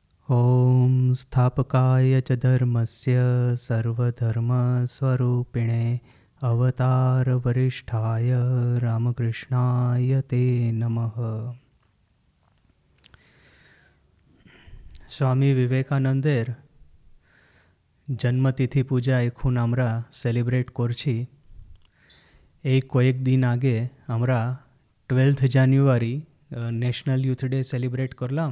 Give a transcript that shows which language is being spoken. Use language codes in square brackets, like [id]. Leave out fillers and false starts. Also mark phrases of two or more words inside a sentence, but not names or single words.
[sa] ॐ स्थापकाय च धर्मस्य सर्वधर्मस्वरूपिणे अवतारवरिष्ठाय रामकृष्णाय ते नमः। [bn] স্বামী বিবেকানন্দের জন্মতিথি পূজা এখন আমরা সেলিব্রেট করছি। এই কয়েকদিন আগে আমরা 12 জানুয়ারি ন্যাশনাল ইউথ ডে সেলিব্রেট করলাম।